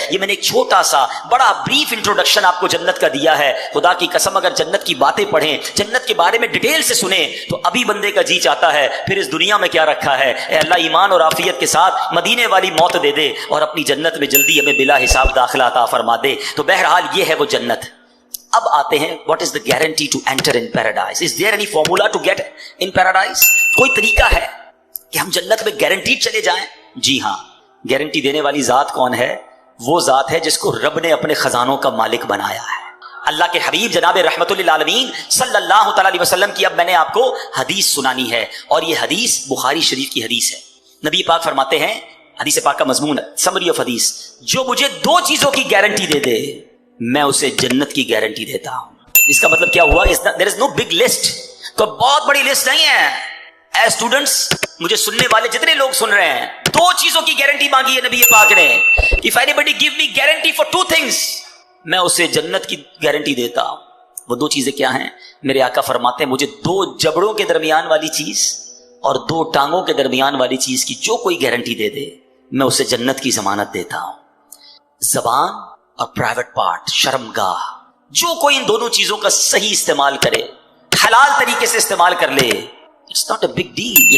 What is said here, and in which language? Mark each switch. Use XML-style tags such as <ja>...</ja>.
<ur>یہ میں نے ایک چھوٹا سا بڑا بریف انٹروڈکشن آپ کو جنت کا دیا ہے. خدا کی قسم اگر جنت کی باتیں پڑھیں, جنت کے بارے میں ڈیٹیل سے سنیں, تو ابھی بندے کا جی چاہتا ہے پھر اس دنیا میں کیا رکھا ہے. اے اللہ ایمان اور عافیت کے ساتھ مدینے والی موت دے دے اور اپنی جنت میں جلدی ہمیں بلا حساب داخلہ عطا فرما دے. تو بہرحال یہ ہے وہ جنت. اب آتے ہیں</ur> <en>what is the guarantee to enter in paradise? Is there any formula to get in paradise?</en> <ur>کوئی طریقہ ہے کہ ہم جنت میں گارنٹیڈ چلے جائیں؟ جی ہاں, گارنٹی دینے والی ذات کون ہے؟ وہ ذات ہے جس کو رب نے اپنے خزانوں کا مالک بنایا ہے. اللہ کے حبیب جناب رحمت للعالمین صلی اللہ تعالی علیہ وسلم کی اب میں نے آپ کو حدیث سنانی ہے, اور یہ حدیث بخاری شریف کی حدیث ہے. نبی پاک فرماتے ہیں, حدیث پاک کا مضمون سمری آف حدیث, جو مجھے 2 چیزوں کی گارنٹی دے دے, میں اسے جنت کی گارنٹی دیتا ہوں. اس کا مطلب کیا ہوا؟</ur> <en>There is no big list.</en> <ur>تو بہت بڑی لسٹ نہیں ہے. اے اسٹوڈنٹس، مجھے سننے والے جتنے لوگ سن رہے ہیں، دو چیزوں کی گارنٹی مانگی ہے نبی پاک نے.</ur> <en>If anybody give me guarantee for two things،</en> <ur>میں اسے جنت کی گارنٹی دیتا ہوں. وہ دو چیزیں کیا ہیں؟ میرے آقا فرماتے ہیں مجھے دو جبڑوں کے درمیان والی چیز اور دو ٹانگوں کے درمیان والی چیز کی جو کوئی گارنٹی دے دے، میں اسے جنت کی ضمانت دیتا ہوں. زبان اور پرائیویٹ پارٹ، شرمگاہ، جو کوئی ان دونوں چیزوں کا صحیح استعمال کرے، حلال طریقے سے استعمال کر لے،</ur> <en>It's not a big deal.</en>